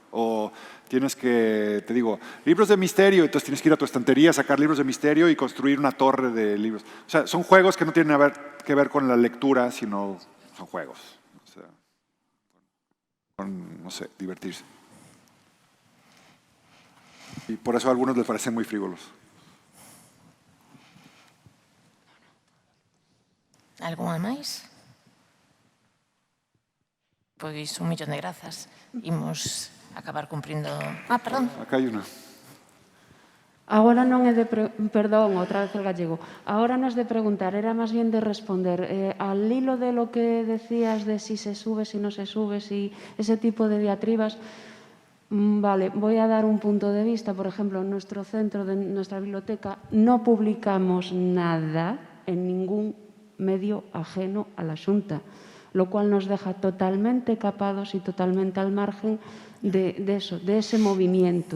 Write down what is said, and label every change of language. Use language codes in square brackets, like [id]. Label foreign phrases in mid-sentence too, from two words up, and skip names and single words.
[es] O tienes que, te digo, libros de misterio, entonces tienes que ir a tu estantería, sacar libros de misterio y construir una torre de libros. O sea, son juegos que no tienen que ver con la lectura, sino son juegos. O sea, no sé, divertirse. Y por eso a algunos les parecen muy frívolos. [gl] Algunha máis? Pois un millón de grazas. Imos acabar cumprindo... perdón. Acá hai unha. Agora non é de... Perdón, outra vez el gallego. Agora non é de preguntar, era máis bien de responder. [es] Al hilo de lo que decías de si se sube, si no se sube, si ese tipo de diatribas, vale, voy a dar un punto de vista. Por ejemplo, en nuestro centro, de nuestra biblioteca, no publicamos nada en ningún medio ajeno a la Xunta, lo cual nos deja totalmente capados y totalmente al margen de ese movimiento.